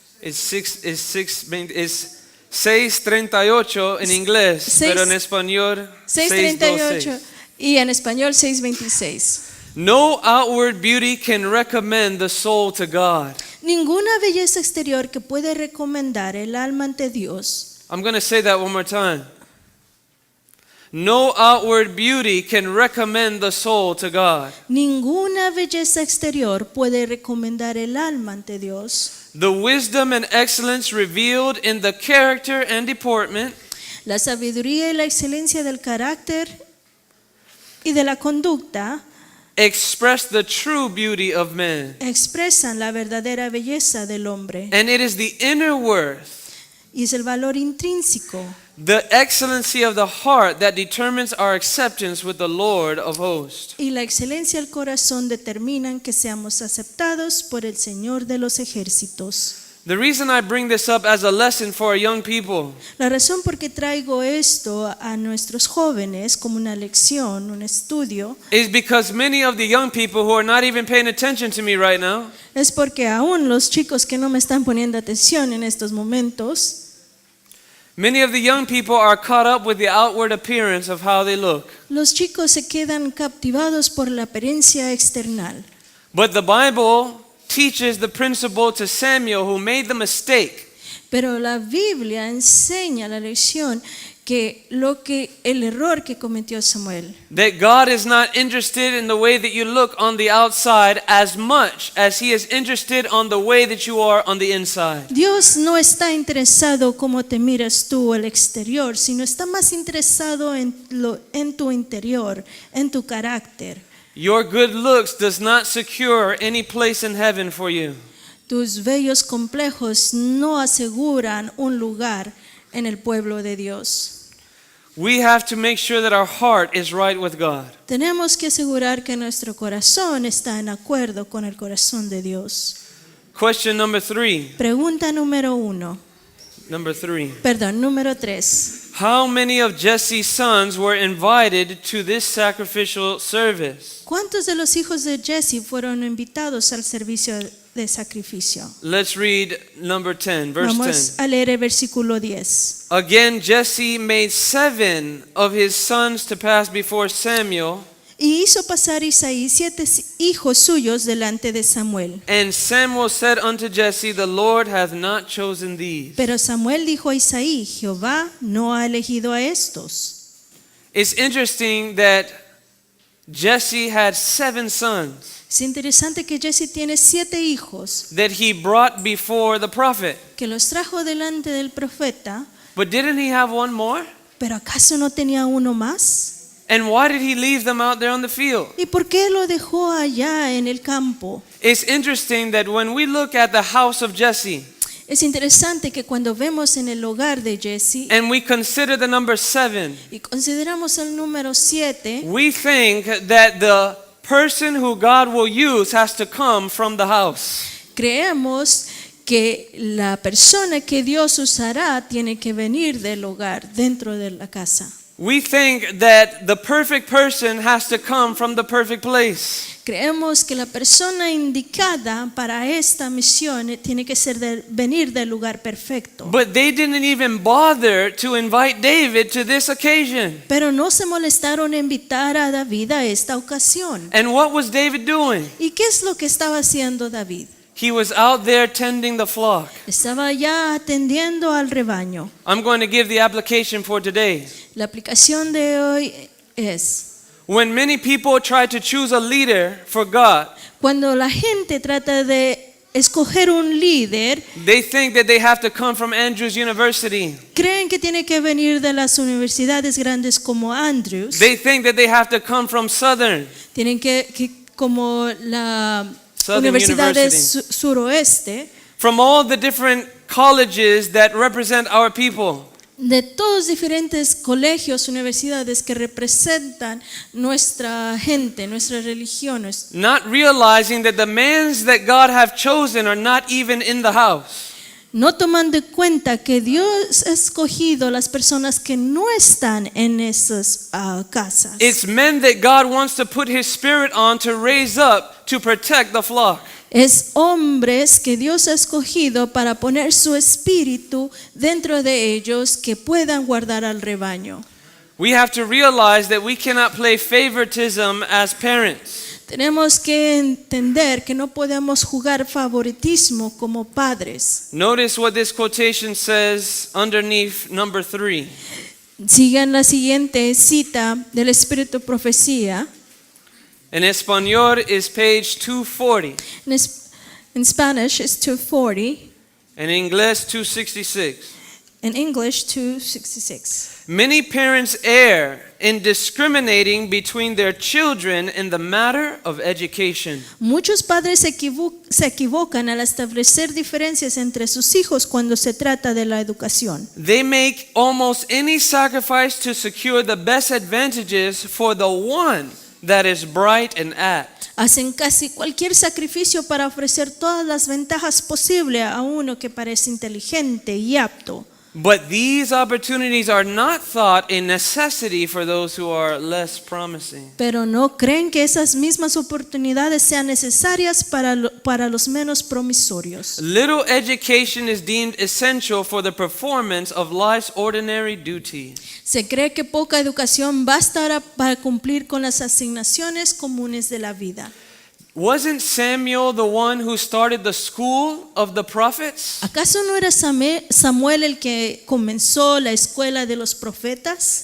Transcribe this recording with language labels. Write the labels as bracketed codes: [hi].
[en] It's [es] 638 en inglés, pero en español 638 626. y en español 626. [en] No outward beauty can recommend the soul to God. [es] Ninguna belleza exterior que puede recomendar el alma ante Dios. [en] I'm going to say that one more time. No outward beauty can recommend the soul to God. [es] Ninguna belleza exterior puede recomendar el alma ante Dios. [en] The wisdom and excellence revealed in the character and deportment [es] La sabiduría y la excelencia del carácter y de la conducta [en] express the true beauty of man. [es] expresan la verdadera belleza del hombre. [en] And it is the inner worth [es] Y es el valor intrínseco [en] the excellency of the heart that determines our acceptance with the Lord of hosts. [es] Y la excelencia del corazón determinan que seamos aceptados por el Señor de los ejércitos. [en] The reason I bring this up as a lesson for our young people [es] La razón por qué traigo esto a nuestros jóvenes como una lección, un estudio, [en] is because many of the young people who are not even paying attention to me right now [es] es porque aún los chicos que no me están poniendo atención en estos momentos, [en] many of the young people are caught up with the outward appearance of how they look. [es] los chicos se quedan captivados por la apariencia external. [en] But the Bible teaches the principle to Samuel, who made the mistake, [es] Pero la Biblia enseña la lección que el error que cometió Samuel, [en] that God is not interested in the way that you look on the outside as much as he is interested on the way that you are on the inside. [es] Dios no está interesado cómo te miras tú al exterior, sino está más interesado en tu interior, en tu carácter. [en] Your good looks does not secure any place in heaven for you. [es] Tus bellos complejos no aseguran un lugar en el pueblo de Dios. [en] We have to make sure that our heart is right with God. [es] Tenemos que asegurar que nuestro corazón está en acuerdo con el corazón de Dios. [en] Question number 3. [es] Pregunta número 3. [en] How many of Jesse's sons were invited to this sacrificial service? [es] ¿Cuántos de los hijos de Jesse fueron invitados al servicio de sacrificio? [en] Let's read number 10, verse [es] Vamos 10. a leer el versículo 10. [en] Again, Jesse made 7 of his sons to pass before Samuel, [es] Y hizo pasar Isaí 7 hijos suyos delante de Samuel. [en] and Samuel said unto Jesse, The Lord hath not chosen these. [es] Pero Samuel dijo a Isaí, Jehová no ha elegido a estos. [en] It's interesting that Jesse had 7 sons [es] Es interesante que Jesse tiene 7 hijos [en] that he brought before the prophet. [es] que los trajo delante del profeta, [en] But didn't he have one more? [es] pero ¿acaso no tenía uno más? [en] And why did he leave them out there on the field? [es] ¿Y por qué lo dejó allá en el campo? [en] It's interesting that when we look at the house of Jesse [es] Es interesante que cuando vemos en el hogar de Jesse [en] and we consider the number 7, [es] y consideramos el número 7, [en] we think that the person who God will use has to come from the house. [es] creemos que la persona que Dios usará tiene que venir del hogar, dentro de la casa. [en] We think that the perfect person has to come from the perfect place. [es] Creemos que la persona indicada para esta misión tiene que venir del lugar perfecto. [en] But they didn't even bother to invite David to this occasion. [es] Pero no se molestaron en invitar a David a esta ocasión. [en] And what was David doing? [es] ¿Y qué es lo que estaba haciendo David? [en] He was out there tending the flock. [es] Estaba ya atendiendo al rebaño. [en] I'm going to give the application for today. [es] La aplicación de hoy es: [en] When many people try to choose a leader for God, [es] cuando la gente trata de escoger un líder, [en] they think that they have to come from Andrews University. [es] creen que tiene que venir de las universidades grandes como Andrews. [en] They think that they have to come from Southern. [es] Tienen que como la [en] Southern [es] Universidad de [en] University. [es] Suroeste, [en] From all the different colleges that represent our people. [es] de todos diferentes colegios, universidades que representan nuestra gente, nuestra religión. [en] Not realizing that the men that God have chosen are not even in the house. [es] No tomando en cuenta que Dios ha escogido las personas que no están en esas casas. [en] It's men that God wants to put his spirit on to raise up to protect the flock. [es] Es hombres que Dios ha escogido para poner su espíritu dentro de ellos que puedan guardar al rebaño. [en] We have to realize that we cannot play favoritism as parents. [es] Tenemos que entender que no podemos jugar favoritismo como padres. [en] Notice what this quotation says underneath number 3. [es] Sigan la siguiente cita del Espíritu Profecía. [en] In español is page 240. In Spanish it's 240. In English 266. In English 2:66. Many parents err in discriminating between their children in the matter of education. [es] Muchos padres se equivocan al establecer diferencias entre sus hijos cuando se trata de la educación. [en] They make almost any sacrifice to secure the best advantages for the one that is bright and apt. [es] Hacen casi cualquier sacrificio para ofrecer todas las ventajas posibles a uno que parece inteligente y apto. [en] But these opportunities are not thought a necessity for those who are less promising. [es] Pero no creen que esas mismas oportunidades sean necesarias para los menos promisorios. [en] Little education is deemed essential for the performance of life's ordinary duties. [es] Se cree que poca educación basta para cumplir con las asignaciones comunes de la vida. [en] Wasn't Samuel the one who started the school of the prophets? [es] ¿Acaso no era Samuel el que comenzó la escuela de los profetas?